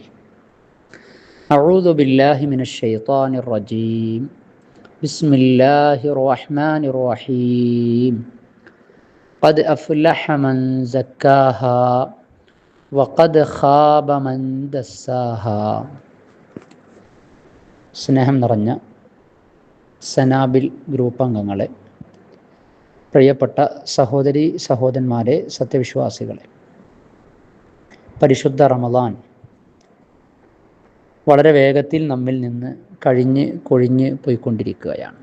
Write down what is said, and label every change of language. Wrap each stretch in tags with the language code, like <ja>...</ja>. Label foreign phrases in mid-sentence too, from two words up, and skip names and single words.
<ar>أعوذ بالله من الشيطان الرجيم. بسم الله الرحمن الرحيم. قد أفلح من زكاها وقد خاب من دساها.</ar> <ml>സ്നേഹം നിറഞ്ഞ സനാബിൽ ഗ്രൂപ്പ് അംഗങ്ങളെ, പ്രിയപ്പെട്ട സഹോദരി സഹോദരന്മാരെ, സത്യവിശ്വാസികളെ, പരിശുദ്ധ റമദാൻ വളരെ വേഗത്തിൽ നമ്മിൽ നിന്ന് കൊഴിഞ്ഞ് പോയിക്കൊണ്ടിരിക്കുകയാണ്.</ml>